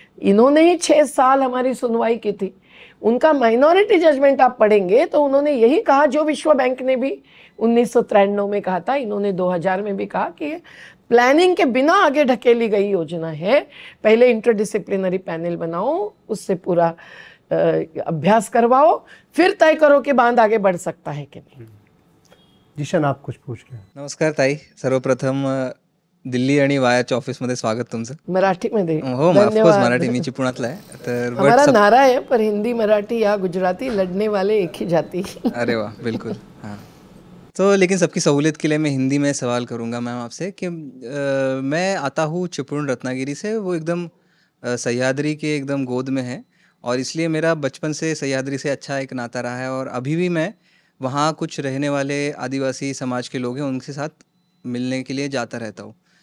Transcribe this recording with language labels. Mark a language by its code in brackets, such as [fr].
[hi] इन्होंने ही 6 साल हमारी सुनवाई की थी। उनका माइनॉरिटी जजमेंट आप पढ़ेंगे तो उन्होंने यही कहा जो विश्व बैंक ने भी 1993 में कहा था, इन्होंने 2000 में भी कहा कि प्लानिंग के बिना आगे ढकेली गई योजना है। पहले इंटरडिसिप्लिनरी पैनल बनाओ, उससे पूरा अभ्यास करवाओ, फिर तय करो कि बांध आगे बढ़ सकता है कि नहीं। जिशन, आप कुछ पूछ रहे हैं? [mr] नमस्कार ताई, सर्वप्रथम दिल्ली आणि वायाच्या ऑफिसमध्ये स्वागत तुमचं. मराठीमध्ये हो, ऑफकोर्स मराठी, मी चिपळूणातला आहे. तर [hi] हमारा नारा है, पर हिंदी मराठी या गुजराती लड़ने वाले एक ही जाति। अरे वाह, बिल्कुल. हाँ, तो लेकिन सबकी सहूलियत के लिए मैं हिंदी में सवाल करूंगा मैम आपसे कि मैं आता हूँ चिपळूण रत्नागिरी से, वो एकदम सह्याद्री के एकदम गोद में है, और इसलिए मेरा बचपन से सह्याद्री से अच्छा एक नाता रहा है, और अभी भी मैं वहाँ कुछ रहने वाले आदिवासी समाज के लोग हैं उनके साथ मिलने के लिए जाता रहता हूँ.